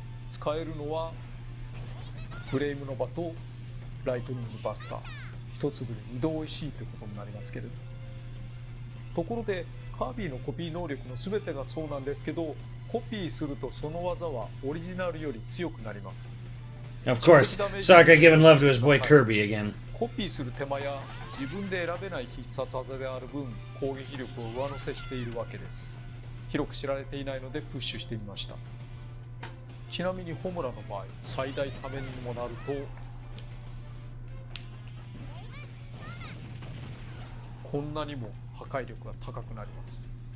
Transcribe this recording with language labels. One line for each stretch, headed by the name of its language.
Japanese: 使えるのはフレームの刃とライトニングバスター、一粒で2度おいしいということになりますけれど、ところでカービィのコピー能力の全てがそうなんですけど、コピーするとその技はオリジナルより強くなります。
English: Of course, Sakurai giving love to his boy Kirby again.
Japanese: コピーする手間や自分で選べない必殺技である分、攻撃力を上乗せしているわけです。広く知られていないのでプッシュしてみました。ちなみにホムラの場合、最大ためにもなるとこんなにも破壊力が高くなります。